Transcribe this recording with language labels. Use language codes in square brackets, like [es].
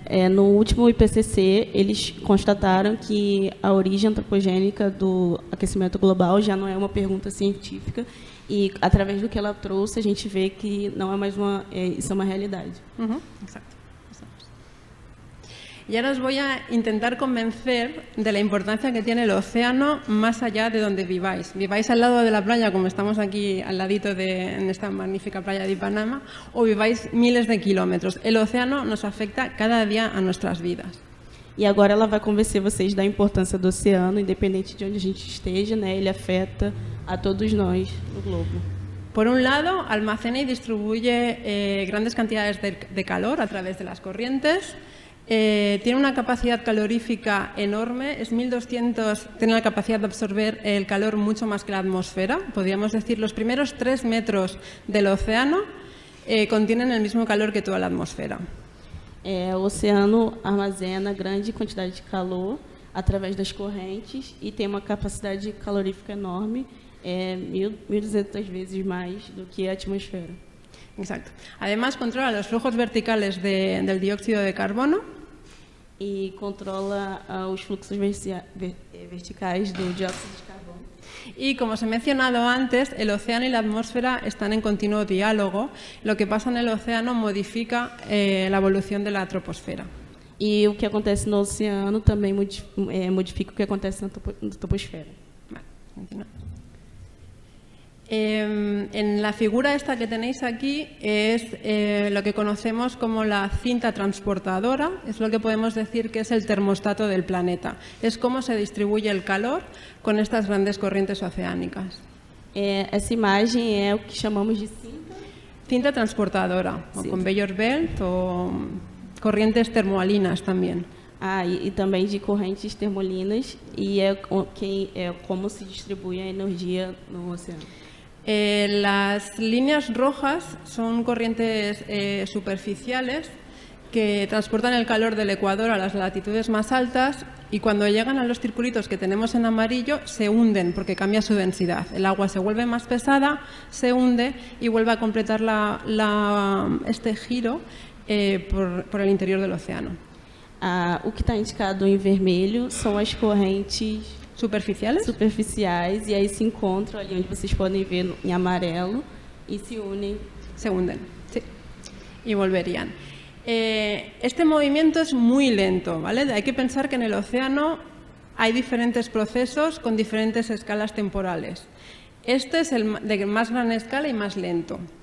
[pt] No último IPCC, eles constataram que a origem antropogênica do aquecimento global já não é uma pergunta científica e, através do que ela trouxe, a gente vê que não é mais isso é uma realidade. [es] Exacto. Y ahora os voy a intentar convencer de la importancia que tiene el océano más allá de donde viváis. Viváis al lado de la playa, como estamos aquí al ladito en esta magnífica playa de Ipanema, o viváis miles de kilómetros. El océano nos afecta cada día a nuestras vidas. [pt] E agora ela vai convencer vocês da importância do oceano, independente de onde a gente esteja, né? Ele afeta a todos nós no globo. [es] Por un lado, almacena y distribuye grandes cantidades de calor a través de las corrientes. Tiene una capacidad calorífica enorme, es 1200, tiene la capacidad de absorber el calor mucho más que la atmósfera. Podríamos decir, los primeros 3 metros del océano contienen el mismo calor que toda la atmósfera. [pt] O oceano armazena grande quantidade de calor através das correntes e tem uma capacidade calorífica enorme, 1.200 [es] veces más [pt] do que a atmósfera. [es] Exacto. Además, controla los flujos verticales del dióxido de carbono. [pt] E controla os fluxos verticais do dióxido de carbono. [es] Y como os he mencionado antes, el océano y la atmósfera están en continuo diálogo. Lo que pasa en el océano modifica la evolución de la troposfera. [pt] E o que acontece no oceano também modifica o que acontece na troposfera. [es] Vale, continuamos. En la figura esta que tenéis aquí es lo que conocemos como la cinta transportadora, es lo que podemos decir que es el termostato del planeta. Es cómo se distribuye el calor con estas grandes corrientes oceánicas. [pt] Essa imagem é o que chamamos de [es] cinta transportadora, o conveyor belt o corrientes termoalinas también. [pt] E também de correntes termolinas, e é como se distribui a energia no oceano. [es] Las líneas rojas son corrientes superficiales que transportan el calor del ecuador a las latitudes más altas y cuando llegan a los circulitos que tenemos en amarillo se hunden porque cambia su densidad. El agua se vuelve más pesada, se hunde y vuelve a completar este giro por el interior del océano. [pt] O que está indicado em vermelho são as correntes superficiais e aí se encontram ali onde vocês podem ver em amarelo e se unem. [es] Se hunden, sí. Y volverían. Este movimiento es muy lento, ¿vale? Hay que pensar que en el océano hay diferentes procesos con diferentes escalas temporales. Este es el de más gran escala y más lento.